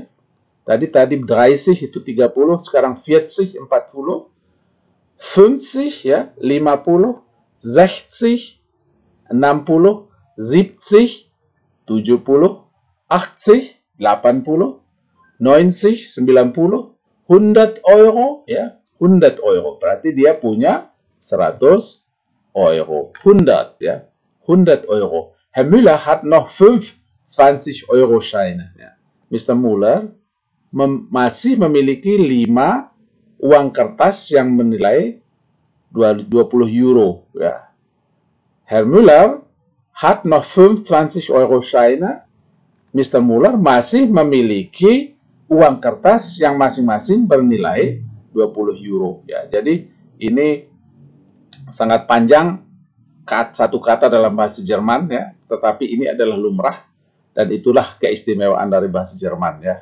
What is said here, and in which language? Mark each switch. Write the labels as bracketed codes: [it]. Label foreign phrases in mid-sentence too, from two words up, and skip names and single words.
[id] Tadi 30 itu 30, sekarang 40 40, 50 ya, 50, 60, 60, 70, 70, 80, 80, 90, 90, 100 euro ya, 100 euro. Berarti dia punya 100 Euro. 100 ya, 100 Euro. [de] Herr Müller hat noch 5 20-Euro-Scheine. [id] Ja. Mr. Müller masih memiliki 5 uang kertas yang bernilai 20 Euro. Ja. [de] Herr Müller hat noch 5 20-Euro-Scheine. [id] Mr. Müller masih memiliki uang kertas yang masing-masing bernilai 20 Euro. Ya, jadi ini sangat panjang satu kata dalam bahasa Jerman ya, tetapi ini adalah lumrah dan itulah keistimewaan dari bahasa Jerman ya.